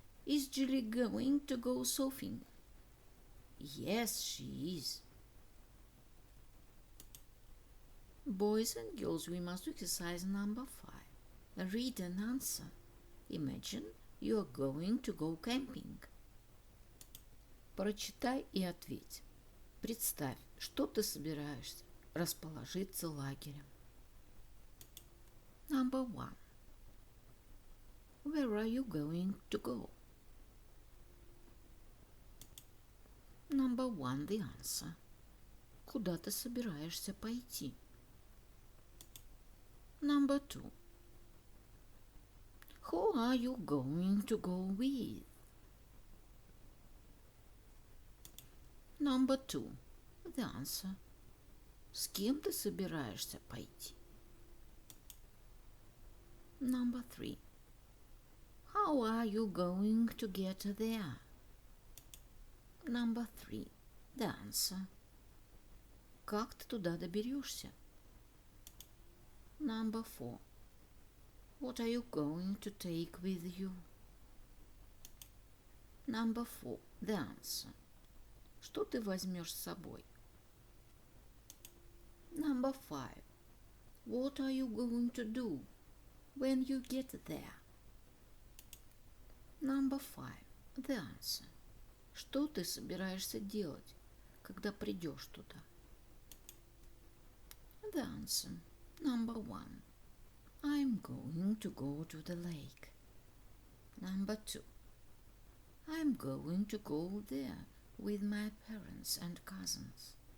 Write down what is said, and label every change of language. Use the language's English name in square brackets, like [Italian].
[English] Is Jilly going to go surfing? Yes, she is. Boys and girls, we must do exercise number 5. Read and answer. Imagine you are going to go camping. [Russian] Прочитай и ответь. Представь, что ты собираешься расположиться лагерем. [English] Number 1. Where are you going to go? Number 1. The answer. [Russian] Куда ты собираешься пойти? [English] Number 2. Who are you going to go with? Number 2. The answer. [Russian] С кем ты собираешься пойти? [English] Number 3. How are you going to get there? Number 3. The answer. [Russian] Как ты туда доберешься? [English] Number 4. What are you going to take with you? Number 4. The answer. [Russian] Что ты возьмешь с собой? [English] Number 5. What are you going to do when you get there? Number 5. The answer. [Russian] Что ты собираешься делать, когда придешь туда? [English] The answer. Number 1. I'm going to go to the lake. Number 2. I'm going to go there with my parents and cousins.